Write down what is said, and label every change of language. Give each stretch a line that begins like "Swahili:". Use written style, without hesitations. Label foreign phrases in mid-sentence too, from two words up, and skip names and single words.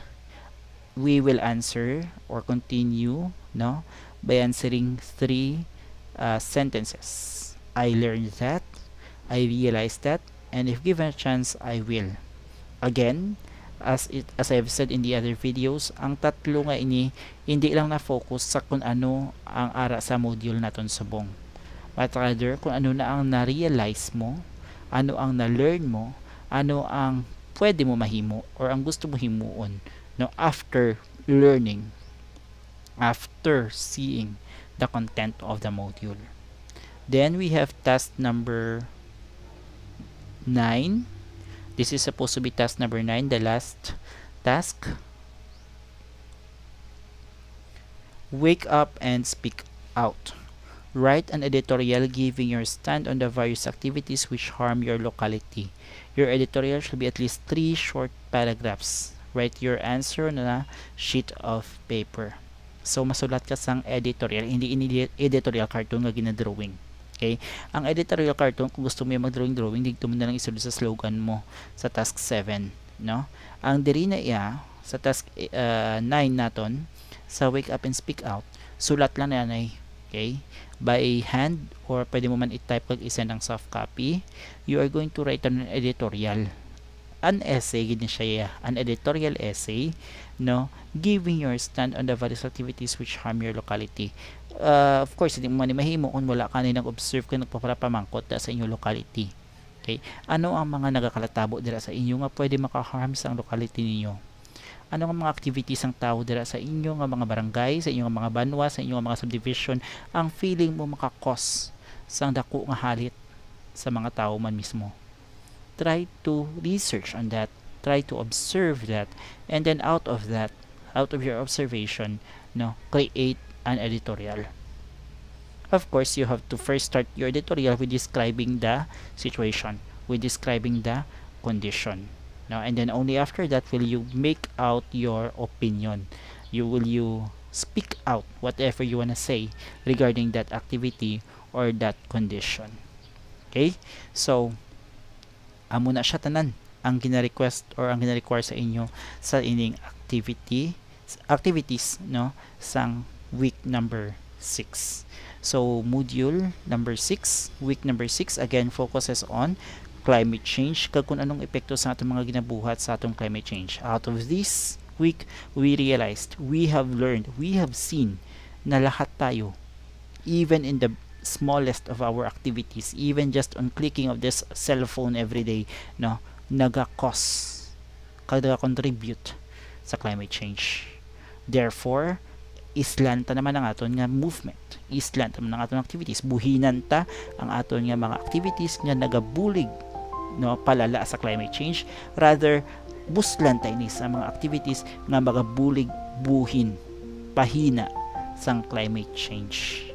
English: We will answer or continue by answering 3 sentences. I learned that, I realized that, and if given a chance, I will. Again, as I've said in the other videos,
Hiligaynon: ang tatlo nga ini hindi lang na focus sa kung ano ang ara sa module naton subong,
English: but rather
Hiligaynon: kung ano na ang na-realize mo, ano ang na-learn mo, ano ang pwede mo mahimo or ang gusto mo himuon, no,
English: after learning, after seeing the content of the module. Then we have task number 9. This is supposed to be task number 9, the last task. Wake up and speak out. Write an editorial giving your stand on the various activities which harm your locality. Your editorial should be at least 3 short paragraphs. Write your answer on a sheet of paper.
Hiligaynon: So masulat ka sang editorial, hindi
English: editorial cartoon
Hiligaynon: nga ginadrawing. Okay? Ang
English: editorial cartoon,
Hiligaynon: kung gusto mo yung mag-drawing, dito mo na lang isulod sa slogan mo sa task 7, no? Ang diri na iya sa task 9 naton, sa
English: wake up and speak out,
Hiligaynon: sulat lang na yan, okay?
English: By hand,
Hiligaynon: or pwede mo man i-type pag isend ang
English: soft copy. You are going to write an editorial, an essay,
Hiligaynon: gini siya,
English: an editorial essay, no, giving your stand on the various activities which harm your locality. Of course,
Hiligaynon: hindi mo man mahimo kung wala ka nang observe ka nagpapamangkot sa inyong locality. Okay? Ano ang mga nagakalatabo dira sa inyo nga pwede maka-harm sa locality ninyo? Ano ang mga activities ang tao dira sa inyo nga mga barangay, sa inyong mga banwa, sa inyong mga subdivision ang feeling mo makakos sang dako nga halit sa mga tao man mismo?
English: Try to research on that, try to observe that, and then out of that, out of your observation, no, create an editorial. Of course, you have to first start your editorial with describing the situation, with describing the condition, no, and then only after that will you make out your opinion. You speak out whatever you wanna say regarding that activity or that condition.
Hiligaynon: Okay, so amo na siya tanan ang gina-request or ang gina-require sa inyo sa ining activities, no, sang
English: week number 6. So module number 6, week number 6, again focuses on climate change,
Hiligaynon: kag kung anong epekto sa atong mga ginabuhat sa atong
English: climate change. Out of this week, we realized, we have learned, we have seen na
Filipino: lahat tayo,
English: even in the smallest of our activities, even just on clicking of this cell phone every day, no, naga-cause, contribute sa climate change. Therefore,
Hiligaynon: islan ta naman ang aton nga movement, islan ta naman ang aton activities, buhinan ta ang aton nga mga activities nga nagabulig, no, palala sa
English: climate change,
Hiligaynon: rather buslan ta ini sa mga activities nga magabulig buhin pahina sang
English: climate change.